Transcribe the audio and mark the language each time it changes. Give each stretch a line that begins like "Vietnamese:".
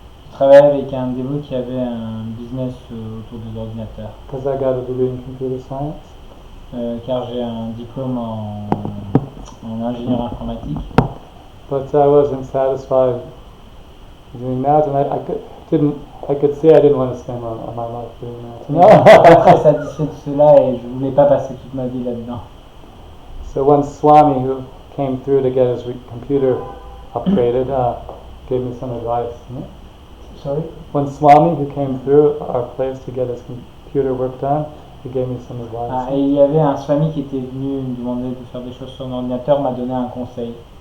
French: Je travaillais avec un dévot qui avait un business autour des ordinateurs.
English: Because I got a degree in computer science.
French: Car j'ai un diplôme en ingénieur informatique.
English: But I wasn't satisfied doing that, and I could see I didn't want to spend my life doing that.
French: Je n'étais pas très satisfait de cela et je ne voulais pas passer toute ma vie là-dedans.
English: So one Swami who came through to get his computer upgraded gave me some advice. Sorry? One Swami who came through our place to get his computer work done, he gave me some advice.
French: Et il y avait un Swami qui était venu me demander de faire des choses sur mon ordinateur, m'a donné un conseil.